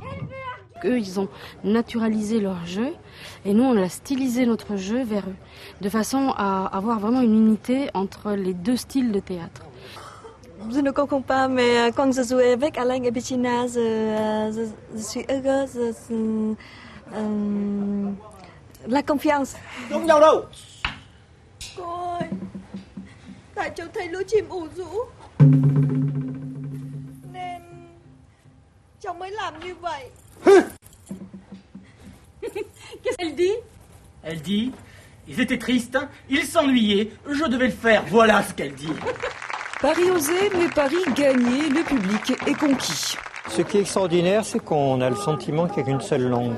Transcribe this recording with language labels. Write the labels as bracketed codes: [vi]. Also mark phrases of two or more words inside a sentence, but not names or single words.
[fr] Eux, ils ont naturalisé leur jeu et nous, on a stylisé notre jeu vers eux, de façon à avoir vraiment une unité entre les deux styles de théâtre. Je ne comprends pas, mais quand je joue avec Alain et Bettina, je suis heureuse. La confiance. [vi] Đúng nhau đâu. Cô ơi, tại cháu thấy lũ chim ủ rũ nên cháu mới làm như vậy. [fr] Qu'est-ce qu'elle dit ? Elle dit, ils étaient tristes, ils s'ennuyaient, je devais le faire, voilà ce qu'elle dit. Paris osé, mais Paris gagné, le public est conquis. Ce qui est extraordinaire, c'est qu'on a le sentiment qu'il n'y a qu'une seule langue.